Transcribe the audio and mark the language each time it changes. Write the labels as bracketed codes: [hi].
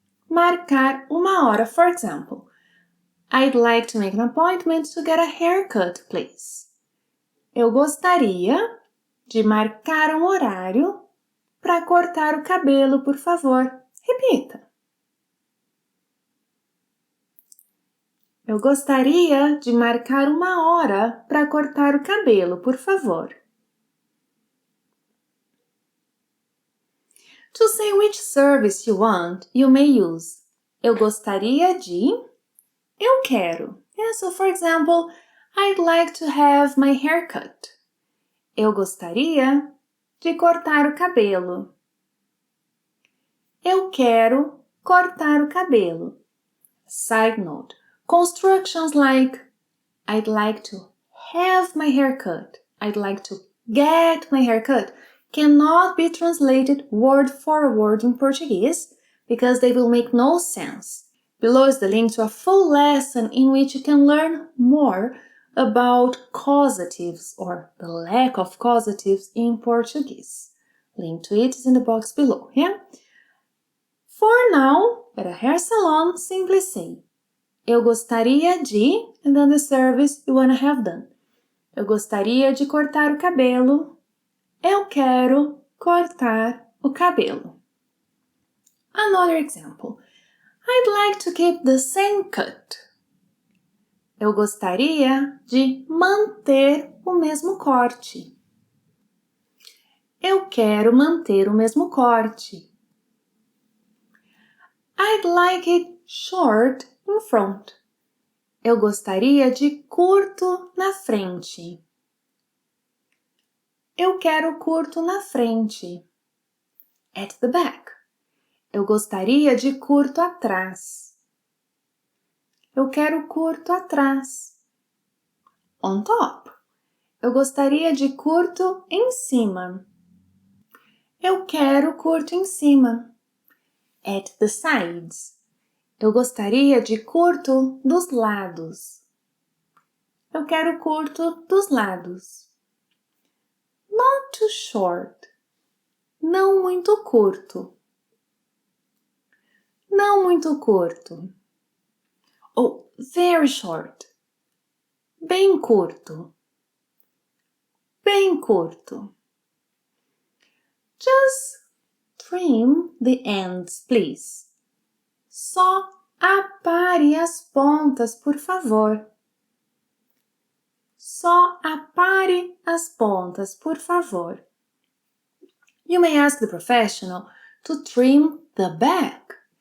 [pt] Marcar uma hora. [en] For example, I'd like to make an appointment to get a haircut, please. [pt] Eu gostaria de marcar horário para cortar o cabelo, por favor. Repita. Eu gostaria de marcar uma hora para cortar o cabelo, por favor. [en] To say which service you want, you may use [pt] eu gostaria de, eu quero. [en] Yeah, so for example, I'd like to have my hair cut. [pt] Eu gostaria de cortar o cabelo. Eu quero cortar o cabelo. [en] Side note. Constructions like I'd like to have my hair cut, I'd like to get my hair cut cannot be translated word for word in Portuguese because they will make no sense. Below is the link to a full lesson in which you can learn more about causatives or the lack of causatives in Portuguese. Link to it is in the box below, yeah? For now, at a hair salon, simply say [pt] eu gostaria de, [en] and then the service you want to have done. [pt] Eu gostaria de cortar o cabelo. Eu quero cortar o cabelo. [en] Another example. I'd like to keep the same cut. [pt] Eu gostaria de manter o mesmo corte. Eu quero manter o mesmo corte. [en] I'd like it short in front. [pt] Eu gostaria de curto na frente. Eu quero curto na frente. [en] At the back. [pt] Eu gostaria de curto atrás. Eu quero curto atrás. [en] On top. [pt] Eu gostaria de curto em cima. Eu quero curto em cima. [en] At the sides. [pt] Eu gostaria de curto dos lados. Eu quero curto dos lados. [en] Not too short. [pt] Não muito curto. Não muito curto. [en] Oh, very short. [pt] Bem curto. Bem curto. [en] Just trim the ends, please. [pt] Só apare as pontas, por favor. Só apare as pontas, por favor. [en] You may ask the professional to trim the back.